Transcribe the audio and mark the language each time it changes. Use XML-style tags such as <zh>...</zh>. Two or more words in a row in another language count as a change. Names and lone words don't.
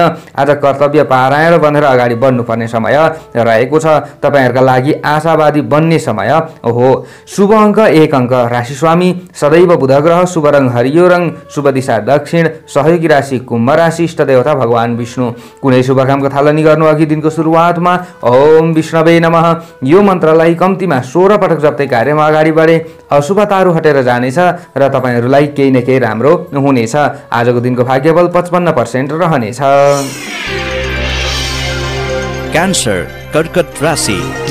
<ne>आज कर्तव्य पारायण बनेर अगाडि बढ्नुपर्ने समय रहेको छ। तपाईहरूका लागि आशावादी बन्ने समय हो। शुभ अङ्क 1 अङ्क, राशिस्वामी सदैव बुध ग्रह, शुभ रङ हरियो रङ, शुभ दिशा दक्षिण, सहयोगी राशि कुम्भ राशि, इष्ट देवता भगवान विष्णु। कुनै शुभ कामको थालनी गर्नु अघि दिनको सुरुवातमा</ne> <sa>ओम विष्णवे नमः</sa> <ne>यो मन्त्रलाई कम्तीमा 16 पटक जप्दै कार्यमा अगाडि बढे अशुभताहरू हटेर जानेछ र तपाईहरूलाई केही न केही राम्रो हुनेछ। आजको दिनको भाग्यबल 55% रहनेछ। क्यान्सर कर्कट राशि।</ne>